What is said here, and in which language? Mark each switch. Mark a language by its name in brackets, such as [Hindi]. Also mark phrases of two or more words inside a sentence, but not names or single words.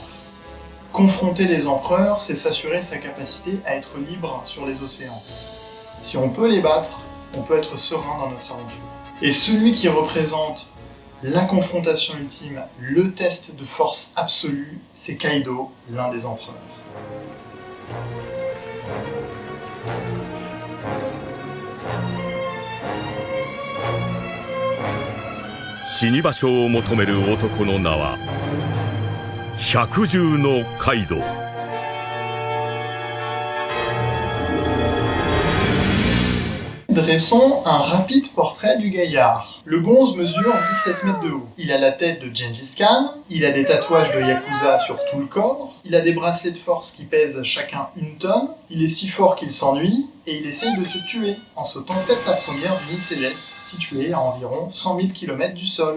[French] Confronter les empereurs, c'est s'assurer sa capacité à être libre sur les océans. Si on peut les battre, on peut être serein dans notre aventure. Et celui qui représente la confrontation ultime, le test de force absolue, c'est Kaido, l'un des empereurs. [Japanese] 死に場所を求める男の名は百獣のカイドウ。 [French] Dressons un rapide portrait du gaillard. Le gonze mesure 17 mètres de haut. Il a la tête de Gengis Khan, il a des tatouages de Yakuza sur tout le corps, il a des bracelets de force qui pèsent chacun 1 tonne, il est si fort qu'il s'ennuie, et il essaye de se tuer en sautant tête la première d'une île céleste, située à environ 100 000 km du sol.